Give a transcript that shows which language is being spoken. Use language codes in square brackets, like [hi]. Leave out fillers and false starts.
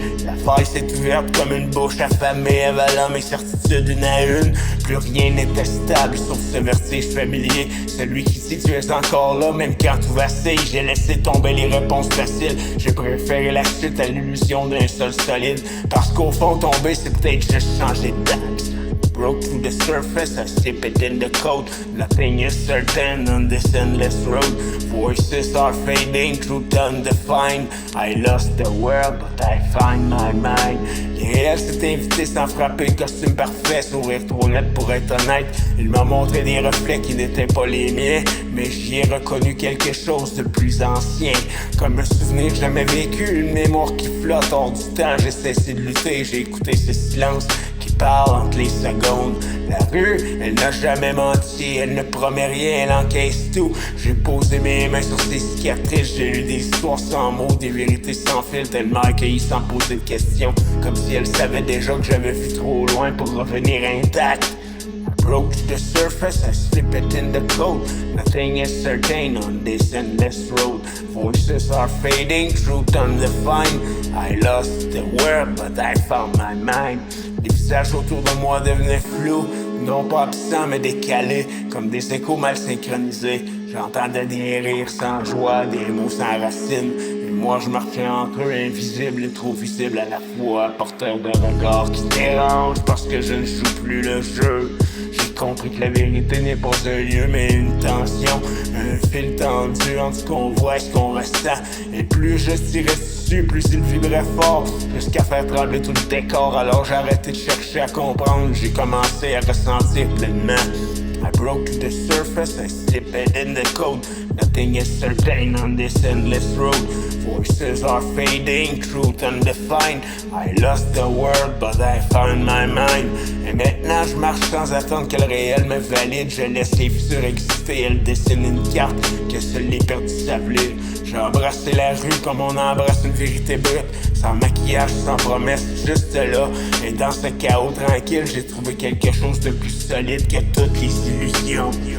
[fr] La faille s'est ouverte comme une bouche affamée, avalant mes certitudes une à une. Plus rien n'était stable sauf ce vertige familier, celui qui dit tu es encore là même quand tout vacille. J'ai laissé tomber les réponses faciles, j'ai préféré la chute à l'illusion d'un sol solide. Parce qu'au fond tomber c'est peut-être juste changer d'axe. [en] Broke through the surface, I slip it in the code. Nothing is certain on this endless road. Voices are fading, truth undefined. I lost the world, but I find my mind. [fr] Les réels s'est invité sans frapper le costume parfait, sourire trop net pour être honnête. Il m'a montré des reflets qui n'étaient pas les miens, mais j'y ai reconnu quelque chose de plus ancien. Comme un souvenir jamais vécu, une mémoire qui flotte hors du temps. J'ai cessé de lutter, j'ai écouté ce silence qui parle entre les secondes. La rue, elle n'a jamais menti, elle ne promet rien, elle encaisse tout. J'ai posé mes mains sur ses cicatrices, j'ai lu des histoires sans mots, des vérités sans fil, tellement accueillies sans poser de questions. Comme si elle savait déjà que j'avais vu trop loin pour revenir intact. [en] Broke to the surface, I slip it in the code. Nothing is certain on this endless road. Voices are fading, truth undefined. I lost the world, but I found my mind. [fr] Les visages autour de moi devenaient flous, non pas absents mais décalés, comme des échos mal synchronisés. J'entendais des rires sans joie, des mots sans racines. Et moi je marchais entre eux, invisible et trop visible à la fois, porteur de regards qui dérangent parce que je ne joue plus le jeu. J'ai compris que la vérité n'est pas un lieu mais une tension, un fil tendu entre ce qu'on voit et ce qu'on ressent. Et plus je tirais dessus, plus il vibrait fort, jusqu'à faire trembler tout le décor. Alors j'ai arrêté de chercher à comprendre, j'ai commencé à ressentir pleinement. [en] I broke to the surface, I slip it in the code. Nothing is certain on this endless road. Voices are fading, truth undefined. I lost the world, but I found my mind. [fr] Et maintenant je marche sans attendre que le réel me valide. Je laisse les fissures exister, elles dessinent une carte que seuls les perdus savent lire. J'ai embrassé la rue comme on embrasse une vérité brute, sans maquillage, sans promesse, juste là. Et dans ce chaos tranquille, j'ai trouvé quelque chose de plus solide que toutes les illusions.